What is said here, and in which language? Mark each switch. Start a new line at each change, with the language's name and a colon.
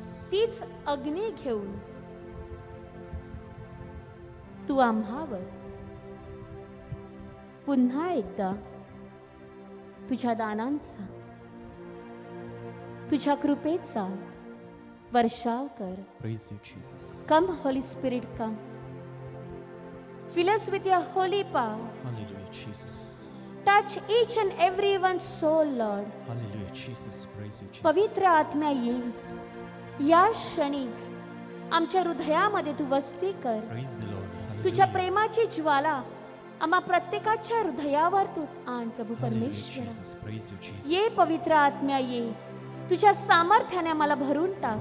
Marathi: तीच अग्नी घेऊन तू आम्हावर पुन्हा एकदा तुझ्या दानांचा, तुझ्या कृपेचा वर्षाव कर.
English: Praise you, Jesus. Come holy spirit come, Fill us with your holy power. Hallelujah, Jesus. Touch each and everyone's soul, Lord. Hallelujah, Jesus. Praise you, Jesus.
Marathi: पवित्र आत्म्या ये या क्षणी आमच्या हृदयामध्ये तू वस्ती कर.
English: Praise the Lord.
Marathi: तुझ्या
English: Hallelujah.
Marathi: प्रेमाची ज्वाला आम्हा प्रत्येकाच्या हृदयावर तू आण प्रभू
English: Hallelujah,
Marathi: परमेश्वर.
English: Jesus. Praise you, Jesus.
Marathi: ये पवित्र आत्म्या ये तुझ्या सामर्थ्याने आम्हाला भरून टाक.